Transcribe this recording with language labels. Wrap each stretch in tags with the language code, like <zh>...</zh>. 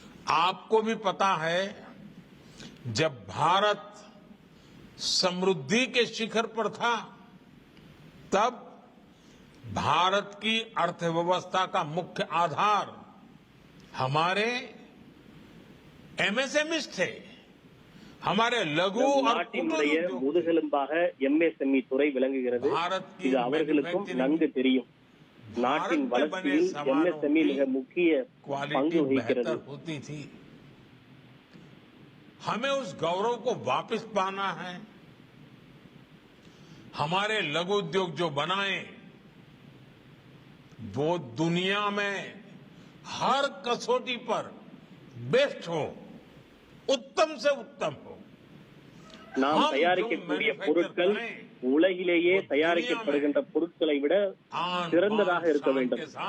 <hi>आपको भी पता है, जब भारत समृद्धि के शिखर पर था, तब भारत की अर्थव्यवस्था का मुख्य आधार हमारे एमएसएमई थे, हमारे लघु और</hi> <ta>நாட்டினுடைய முதுகெலும்பாக எம்எஸ்எம்இ துறை விளங்குகிறது. இது அவர்களுக்கும் நன்கு தெரியும். நாட்டின் வளர்ச்சியில் எம்எஸ்எம்இ மிக முக்கிய பங்கு வகிக்கிறது.</ta> <hi>हमें उस गौरव को वापस पाना है। हमारे लघु उद्योग जो बनाए वो दुनिया में हर कसौटी पर बेस्ट हो, उत्तम से उत्तम हो।</hi> <ta>நாம் தயாரிக்கக்கூடிய பொருட்கள் உலகிலேயே தயாரிக்கப்படுகின்ற பொருட்களை விட சிறந்ததாக இருக்க வேண்டும்.</ta>